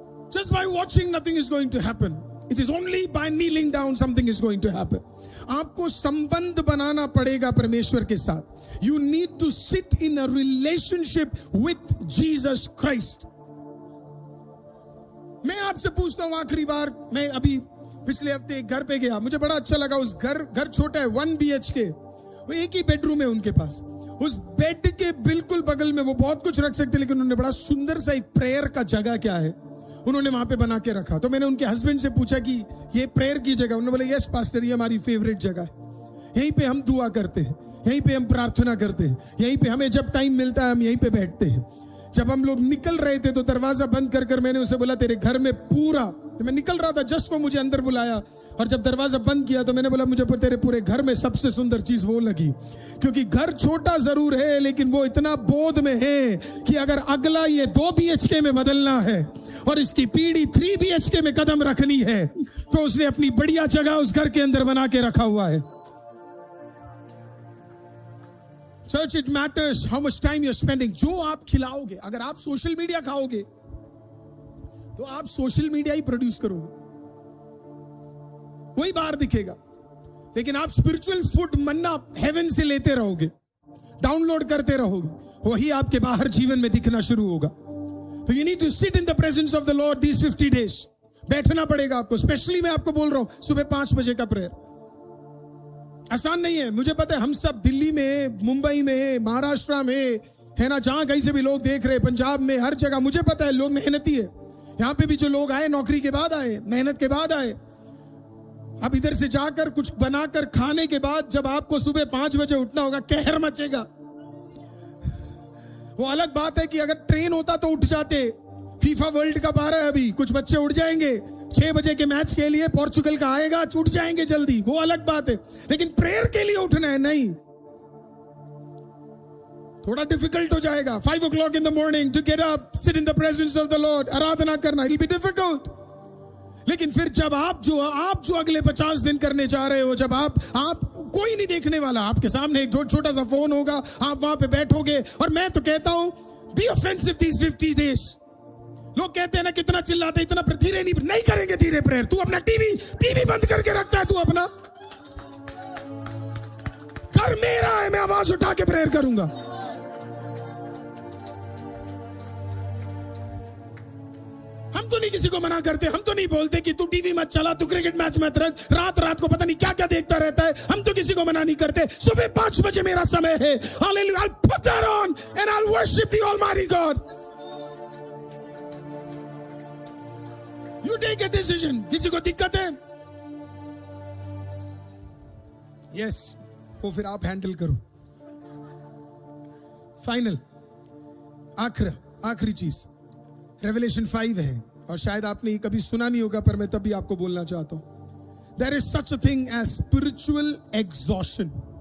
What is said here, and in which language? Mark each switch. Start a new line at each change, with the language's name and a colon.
English: Just by watching nothing is going to happen. It is only by kneeling down something is going to happen.
Hindi: आपको संबंध बनाना पड़ेगा परमेश्वर के साथ।
English: You need to sit in a relationship with Jesus Christ.
Hindi: मैं आपसे पूछता हूं आखिरी बार, मैं अभी पिछले हफ्ते एक घर पे गया, मुझे बड़ा अच्छा लगा। उस घर छोटा है, 1 BHK, वो एक ही बेडरूम है उनके पास। उस बेड के बिल्कुल बगल में वो बहुत कुछ रख सकते, लेकिन उन्होंने बड़ा सुंदर सा एक प्रेयर का जगह क्या है उन्होंने वहां पे बना के रखा। तो मैंने उनके हस्बैंड से पूछा कि ये प्रेयर की जगह, उन्होंने बोला यस पास्टर, ये हमारी फेवरेट जगह है, यहीं पे हम दुआ करते हैं, यहीं पे हम प्रार्थना करते हैं, यहीं पे हमें जब टाइम मिलता है हम यहीं पे बैठते हैं। जब हम लोग निकल रहे थे तो दरवाजा बंद कर मैंने उसे बोला तेरे घर में पूरा, तो मैं निकल रहा था, जस्ट वो मुझे अंदर बुलाया और जब दरवाजा बंद किया तो मैंने बोला मुझे तेरे पूरे घर में सबसे सुंदर चीज वो लगी, क्योंकि घर छोटा जरूर है लेकिन वो इतना बोध में है कि अगर अगला ये 2 BHK में बदलना है और इसकी पीढ़ी 3 BHK में कदम रखनी है तो उसने अपनी बढ़िया जगह उस घर के अंदर बना के रखा हुआ है।
English: Church, it matters how much time you're spending.
Hindi: जो आप खिलाओगे, अगर आप सोशल मीडिया खाओगे तो आप सोशल मीडिया ही प्रोड्यूस करोगे, वही बाहर दिखेगा। लेकिन आप स्पिरिचुअल फूड मन्ना हेवन से लेते रहोगे, डाउनलोड करते रहोगे, वही आपके बाहर जीवन में दिखना शुरू होगा।
English: तो you need to sit in the presence of the Lord these 50 days.
Hindi: बैठना पड़ेगा आपको। स्पेशली मैं आपको बोल रहा हूं सुबह 5 बजे का प्रेयर आसान नहीं है, मुझे पता है। हम सब दिल्ली में, मुंबई में, महाराष्ट्र में, है ना, जहां कहीं से भी लोग देख रहे, पंजाब में, हर जगह मुझे पता है लोग मेहनती है। यहां पे भी जो लोग आए नौकरी के बाद आए, मेहनत के बाद आए। अब इधर से जाकर कुछ बनाकर खाने के बाद जब आपको सुबह 5 बजे उठना होगा, कहर मचेगा। वो अलग बात है कि अगर ट्रेन होता तो उठ जाते। फीफा वर्ल्ड कप आ रहा है, अभी कुछ बच्चे उठ जाएंगे 6 बजे के मैच के लिए, पोर्चुगल का आएगा, छूट जाएंगे जल्दी, वो अलग बात है। लेकिन प्रेयर के लिए उठना है, नहीं, थोड़ा डिफिकल्ट हो जाएगा।
English: 5 o'clock in the morning to get up, sit in the presence of the Lord,
Hindi: आराधना करना,
English: it'll be difficult।
Hindi: लेकिन फिर जब आप जो अगले 50 दिन करने जा रहे हो, जब आप कोई नहीं देखने वाला, आपके सामने एक छोटा सा फोन होगा, आप वहां पे बैठोगे। और मैं तो कहता हूं
English: Be offensive these 50 days।
Hindi: लोग कहते हैं ना कितना चिल्लाते, इतना धीरे नहीं करेंगे धीरे प्रेयर। तू अपना टीवी बंद करके रखता है, तू अपना घर मेरा है, मैं आवाज उठा के प्रेयर करूंगा। हम तो नहीं किसी को मना करते, हम तो नहीं बोलते कि तू टीवी मत चला, तू क्रिकेट मैच मत रख, रात को पता नहीं क्या क्या देखता रहता है। हम तो किसी को मना नहीं करते। सुबह 5 बजे मेरा समय है।
English: Hallelujah, I'll put that on and I'll worship the Almighty God। You take a decision।
Hindi: किसी को दिक्कत है, yes, वो फिर आप हैंडल करो। फाइनल, आखिरी चीज रेवलेशन 5 है, और शायद आपने ये कभी सुना नहीं होगा, पर मैं तब भी आपको बोलना चाहता हूं।
English: There is such a thing as spiritual exhaustion।